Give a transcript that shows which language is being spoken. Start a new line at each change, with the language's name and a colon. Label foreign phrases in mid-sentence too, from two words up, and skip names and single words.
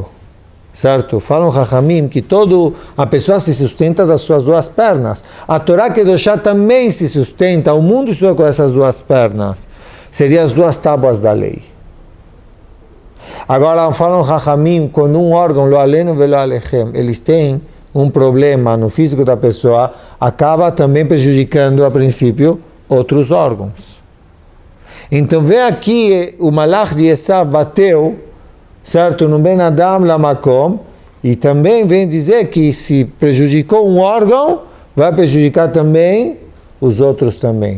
Portuguese: Certo? Falam Chachamim que a pessoa se sustenta das suas duas pernas. A
Hebrew: תורה קדושה
Portuguese: também se sustenta, o mundo estuda com essas duas pernas. Seriam as duas tábuas da lei. Agora falam Chachamim, quando um órgão,
Hebrew: לא עלינו ולא עליכם,
Portuguese: eles têm um problema no físico da pessoa, acaba também prejudicando, a princípio, outros órgãos. Então vê aqui, o Malach de Esav bateu, certo, no
Hebrew: בין אדם למקום,
Portuguese: e também vem dizer que se prejudicou um órgão, vai prejudicar também os outros também.